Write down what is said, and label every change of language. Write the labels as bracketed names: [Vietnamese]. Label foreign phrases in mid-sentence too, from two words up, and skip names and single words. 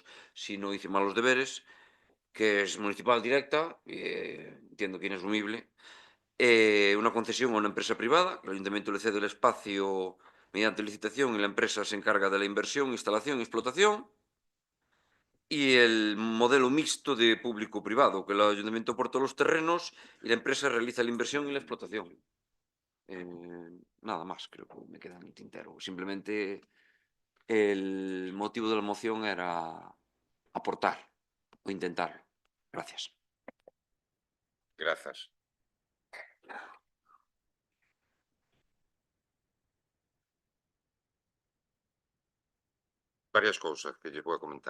[Spanish] Si no hice mal los deberes, que es municipal directa, entiendo que inasumible, una concesión a una empresa privada, el ayuntamiento le cede el espacio mediante licitación y la empresa se encarga de la inversión, instalación y explotación, y el modelo mixto de público-privado, que el ayuntamiento aporta los terrenos y la empresa realiza la inversión y la explotación. Nada más, creo que me queda en el tintero. Simplemente el motivo de la moción era aportar o intentarlo. Gracias. [Galician] Grazas. Varias cousas que lle vou a comentar.